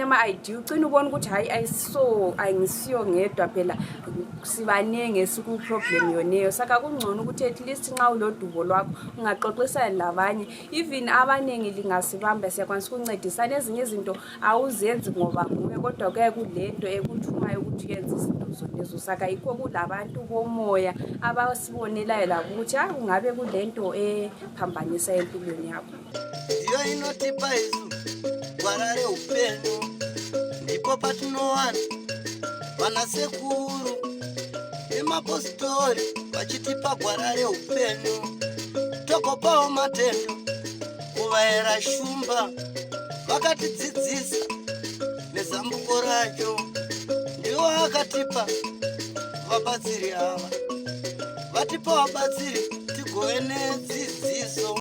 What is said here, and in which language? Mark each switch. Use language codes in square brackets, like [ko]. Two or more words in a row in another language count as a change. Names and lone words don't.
[nd] ama-idea ugcina ubona ukuthi hayi ayingisiyo ngedwa phela sibaningi esikuproblem yoneyo saka kungcono ukuthi [en] at least [nd] nxa ulodubo lwakho ungaxoxisana labanye even abaningi lingasibamba siyakwanisa ukuncedisana ezinye izinto awuzenzi ngoba nguwe kodwa kuyaye kulento ekuthumayo ukuthi uyenze izinto zonezo saka yikho kulabantu bomoya abasibonelayo labo ukuthi hayi ungabe kulento ephambanisa empilweni yakho [sn] iyo inotipa izu gwara reupenyu ndipo patinowana vanasekuru nemapositori vachitipa gwara reupenyu togopawo matendo kuvaera shumba vakatidzidzisa nezambuko racho ndiwo akatipa vabatsiri ava vatipa vabatsiri tigove nedzidziso